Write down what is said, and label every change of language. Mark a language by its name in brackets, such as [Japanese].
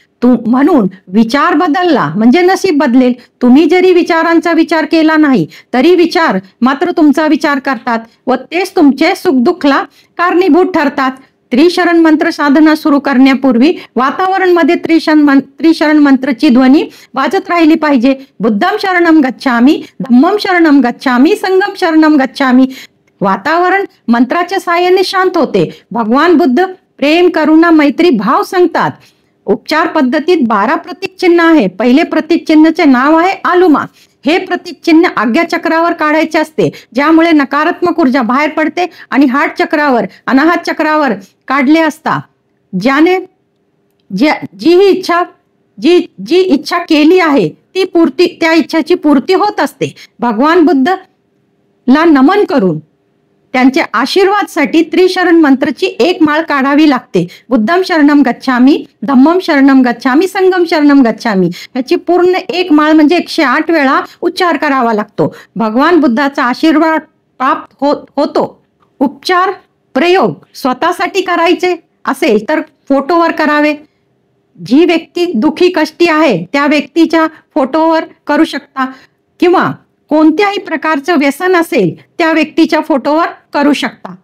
[Marathi] म्हणून विचार बदलला म्हणजे नशीब बदलेल. तुम्ही जरी विचारांचा विचार केला नाही तरी विचार मात्र तुमचा विचार करतात व तेच तुमचे सुखदुःखला कारणीभूत ठरतात. त्रिशरण मंत्र साधना सुरू करण्यापूर्वी वातावरण मध्ये त्रिशरण मंत्रची ध्वनी वाजत राहिली पाहिजे. [Pali] बुद्धम शरणम गच्छामी, धम्मम शरणम गच्छामी, संगम शरणम गच्छामी. [Marathi] वातावरण मंत्राच्या साहाय्याने शांत होते. भगवान बुद्ध प्रेम, करुणा, मैत्री भाव सांगतात. उपचार पद्धतीत 12 प्रतीक चिन्ह आहे. पहिले प्रतीक चिन्हाचे नाव आहे आलुमा. हे प्रतीक चिन्ह आज्ञा चक्रावर काढायचे असते, ज्यामुळे नकारात्मक ऊर्जा बाहेर पडते आणि हार्ट चक्रावर, अनाहत चक्रावर काढले असता ज्याने जी इच्छा केली आहे ती पूर्ती, त्या इच्छाची पूर्ती होत असते. भगवान बुद्धला नमन करून त्यांच्या आशीर्वादसाठी त्रिशरण मंत्रची एक माळ काढावी लागते. [Pali] बुद्धम शरणम गच्छामी, धम्मम शरणम गच्छामी, संगम शरणम गच्छामी. [Marathi] याची पूर्ण एक माळ म्हणजे 108 वेळा उच्चार करावा लागतो. भगवान बुद्धाचा आशीर्वाद प्राप्त होतो. उपचार प्रयोग स्वतःसाठी करायचे असेल तर फोटोवर करावे. जी व्यक्ती दुखी कष्टी आहे त्या व्यक्तीच्या फोटोवर करू शकता किंवा कोणत्याही प्रकारचं व्यसन असेल त्या व्यक्तीच्या फोटोवर करू शकता.